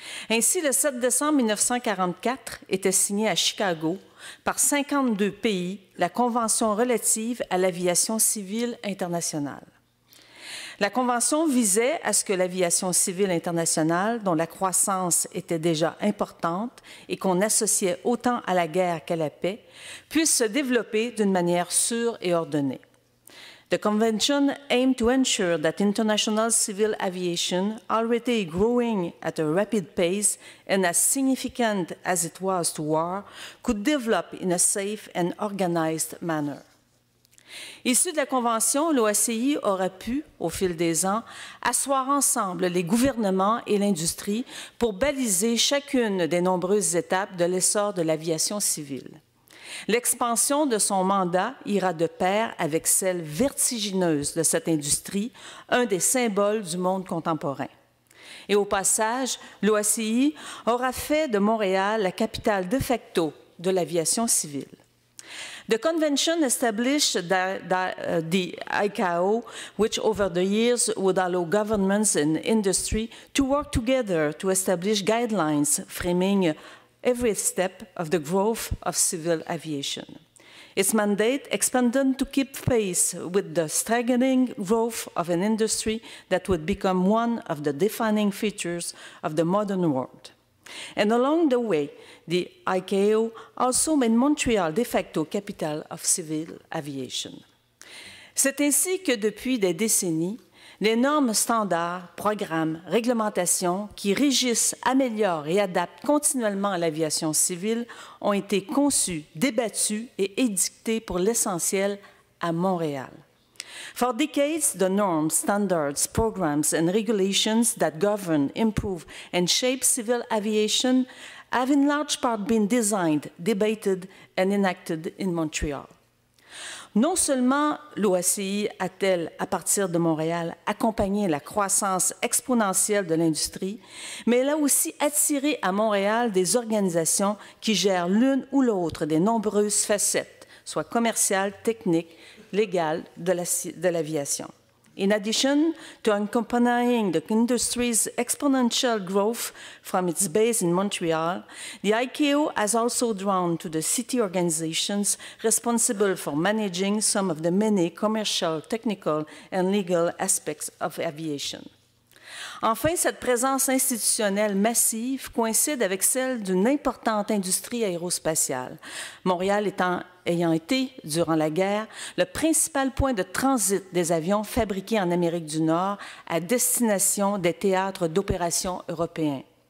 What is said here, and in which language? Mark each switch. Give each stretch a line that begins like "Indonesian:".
French: Ainsi, le 7 décembre 1944 était signée à Chicago par 52 pays la Convention relative à l'aviation civile internationale. La Convention visait à ce que l'aviation civile internationale, dont la croissance était déjà importante et qu'on associait autant à la guerre qu'à la paix, puisse se développer d'une manière sûre et ordonnée.
English: The Convention aimed to ensure that international civil aviation, already growing at a rapid pace and as significant as it was to war, could develop in a safe and organized manner.
French: Issu de la Convention, l'OACI aura pu, au fil des ans, asseoir ensemble les gouvernements et l'industrie pour baliser chacune des nombreuses étapes de l'essor de l'aviation civile. L'expansion de son mandat ira de pair avec celle vertigineuse de cette industrie, un des symboles du monde contemporain. Et au passage, l'OACI aura fait de Montréal la capitale de facto de l'aviation civile.
English: The convention established the ICAO, which over the years would allow governments and industry to work together to establish guidelines framing every step of the growth of civil aviation. Its mandate expanded to keep pace with the staggering growth of an industry that would become one of the defining features of the modern world. And along the way, the ICAO also made Montreal de facto capital of civil aviation.
French: C'est ainsi que depuis des décennies, les normes standards, programmes, réglementations qui régissent, améliorent et adaptent continuellement l'aviation civile ont été conçues, débattues et édictées pour l'essentiel à Montréal.
English: For decades, the norms, standards, programs, and regulations that govern, improve, and shape civil aviation have in large part been designed, debated, and enacted in Montreal.
French: Non seulement l'OACI a-t-elle, à partir de Montréal, accompagné la croissance exponentielle de l'industrie, mais elle a aussi attiré à Montréal des organisations qui gèrent l'une ou l'autre des nombreuses facettes, soit commerciales, techniques, légales de l'aviation.
English: In addition to accompanying the industry's exponential growth from its base in Montreal, the ICAO has also drawn to the city organizations responsible for managing some of the many commercial, technical, and legal aspects of aviation.
French: Enfin, cette présence institutionnelle massive coïncide avec celle d'une importante industrie aérospatiale, Montréal ayant été, durant la guerre, le principal point de transit des avions fabriqués en Amérique du Nord à destination des théâtres d'opérations européens.